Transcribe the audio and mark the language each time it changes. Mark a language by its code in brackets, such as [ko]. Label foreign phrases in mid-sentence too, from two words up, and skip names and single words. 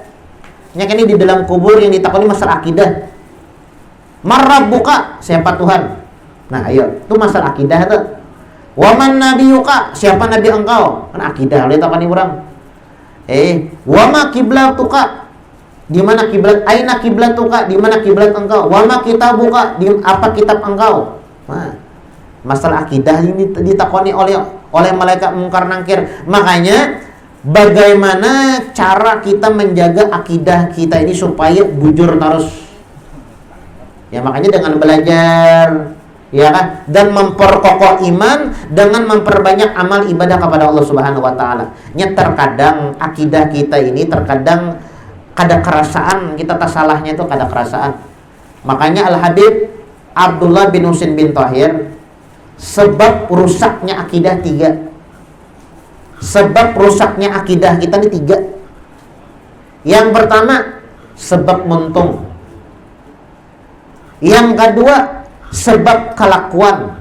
[bjn] Nya ini di dalam kubur yang ditakoni masalah akidah. [ar] من ربك, [id] siapa Tuhan? Nah ayo, itu masalah akidah tuh. [ar] ومن نبيك, [id] siapa nabi engkau? [bjn] Kan akidah oleh takoni urang. [ar] وما قبلتك, [bjn] di mana kiblat? [ar] أين قبلتك, [id] di mana kiblat engkau? [ar] وما كتابك, [id] di apa kitab engkau? Nah, masalah akidah ini ditakoni oleh malaikat mungkar nangkir. Makanya bagaimana cara kita menjaga akidah kita ini supaya bujur terus? Ya makanya dengan belajar, ya kan, dan memperkokoh iman dengan memperbanyak amal ibadah kepada Allah [ar] سبحانه وتعالى. [bjn] Nya terkadang akidah kita ini terkadang kada kerasaan, kita tak salahnya itu kada kerasaan. [id] Makanya Al-Habib Abdullah bin Husin bin Tahir, sebab rusaknya akidah 3. Sebab rusaknya akidah kita ini 3. Yang pertama, sebab muntung. Yang kedua, sebab kelakuan.